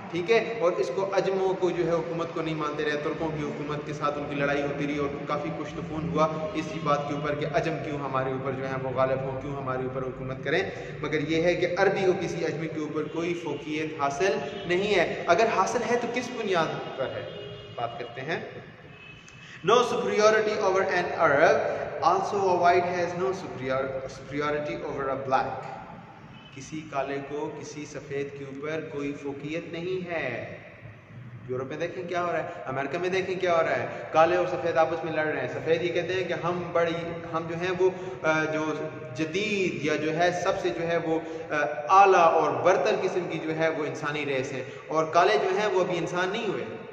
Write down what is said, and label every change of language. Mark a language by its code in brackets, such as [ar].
[ur] ٹھیک ہے, اور اس کو اجموں کو جو ہے حکومت کو نہیں مانتے رہے. ترکوں کی حکومت کے ساتھ ان کی لڑائی ہوتی رہی اور کافی کچھ تفون ہوا اسی بات کے اوپر کہ اجم کیوں ہمارے اوپر جو ہے وہ غالب ہوں, کیوں ہمارے اوپر حکومت کریں. مگر یہ ہے کہ عربی کو کسی اجمی کے اوپر کوئی فوقیت حاصل نہیں ہے. اگر حاصل ہے تو کس بنیاد پر ہے؟ بات کرتے ہیں. [en] No superiority over an Arab, also a white has no superiority over a black. [ur] کسی کالے کو کسی سفید کے اوپر کوئی فوقیت نہیں ہے. یورپ میں دیکھیں کیا ہو رہا ہے, امریکہ میں دیکھیں کیا ہو رہا ہے, کالے اور سفید آپس میں لڑ رہے ہیں. سفید یہ کہتے ہیں کہ ہم جو ہیں وہ جو جدید یا جو ہے سب سے جو ہے وہ اعلیٰ اور برتر قسم کی جو ہے وہ انسانی ریس ہے, اور کالے جو ہیں وہ ابھی انسان نہیں ہوئے.